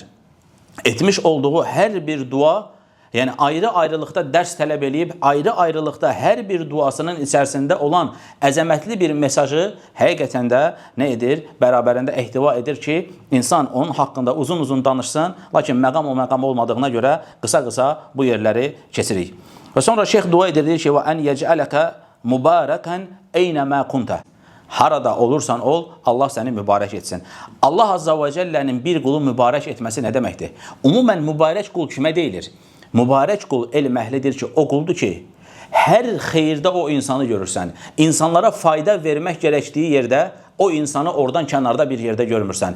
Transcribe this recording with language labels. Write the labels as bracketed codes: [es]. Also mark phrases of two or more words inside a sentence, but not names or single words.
[az] Etmiş olduğu hər bir dua, yəni ayrı-ayrılıqda dərs tələb eləyib, ayrı-ayrılıqda hər bir duasının içərisində olan əzəmətli bir mesajı həqiqətən də nə edir? Bərabərində ehtiva edir ki, insan onun haqqında uzun-uzun danışsın, lakin məqam o məqam olmadığına görə qısa-qısa bu yerləri keçirik. Və sonra şeyx dua edir, deyir ki, [ar] وَأَنْ يَجْعَلَكَ مُبَارَكًا اَيْنَمَا كُنْتَ [az] Harada olursan ol, Allah səni mübarək etsin. Allah Azza və Cəllənin bir qulu mübarək etməsi nə deməkdir? Ümumən mübarək qul kimə deyilir? Mübarək qul elm əhlidir ki, o quldur ki, hər xeyirdə o insanı görürsən. İnsanlara fayda vermək gərəkdiyi yerdə o insanı oradan kənarda bir yerdə görmürsən.